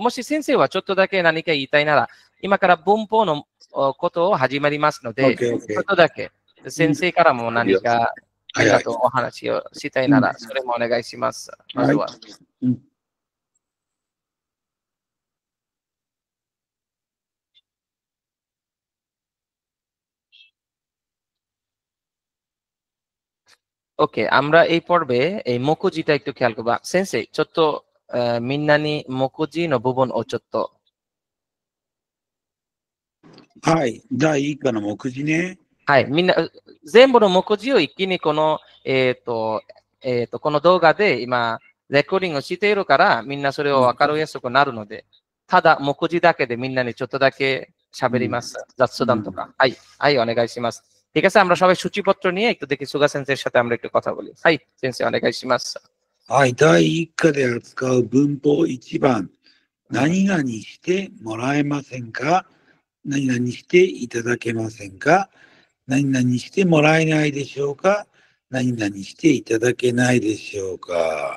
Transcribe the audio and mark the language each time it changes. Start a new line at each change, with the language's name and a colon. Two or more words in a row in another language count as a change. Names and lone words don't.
Japanese: もし先生はちょっとだけ何か言いたいなら、今から文法のことを始まりますので、ちょっとだけ先生からも何かありがとうお話をしたいなら、それもお願いします。
Bangla: まずは。ওকে, আমরা এই পর্বে এই মকুজিটা একটু খেয়াল করবো।
Japanese: সেন্সেই, ちょっとみんなに目次の部分をちょっと。はい。第1課の目次ね。はい。みんな、全部の目次を一気にこの、この動画で今、レコーディングをしているから、みんなそれを分かりやすくなるので、ただ目次だけでみんなにちょっとだけ喋ります。雑談とか。はい。はい、お願いします。
Bangla: ঠিক আছে, আমরা সবাই সূচিপত্র নিয়ে একটু দেখি সুগা সেন্সের সাথে আমরা একটু কথা বলি।
Japanese: はい、先生お願いします。はい、第1課で扱う文法1番。何々してもらえませんか？何々していただけませんか？何々してもらえないでしょうか？何々していただけないでしょうか？